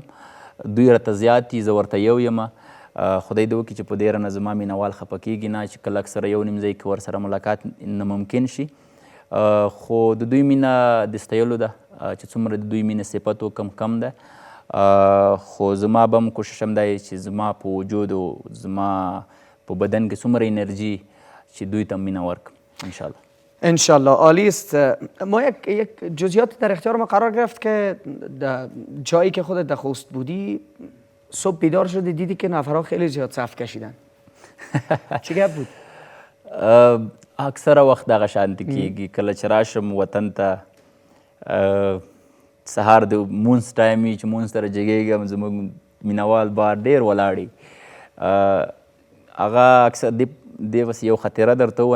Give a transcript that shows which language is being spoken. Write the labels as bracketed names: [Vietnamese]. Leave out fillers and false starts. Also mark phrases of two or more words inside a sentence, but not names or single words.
[Pashto] دوی راته زیات دي، زه ورته یو یم. خدای دې وکړي چې په دې رانه زما مینهوال خفه کېږي نه چې کله اکثره یو نیم ځای کې ورسره ملاقات نه ممکن شي. خو د دوی مینه د ستایلو ده چې څومره د دوی مینه صفت وکړم کم ده. خو زما به هم کوشش هم دی چې زما په وجود او زما په بدن کې څومره انرژي چې دوی ته مینه ورکم انشاءالله. [Persian] انشالله. عالی است. ما یک جزئیات در اختیار ما قرار گرفت که در جایی که خودت در خوست بودی صبح بیدار شدی دیدی که نفرها خیلی زیاد صف کشیدن. چه گپ بود؟ [Pashto] اکثره وخت دغه شانتې کېږي. کله چې راشم وطن ته سهار د مونځ ټایم وي چې مونځ ته راجګېږم زموږ مینهوال بار ډېر ولاړ. هغه اکثر دې بس یو خاطره درته ووایم.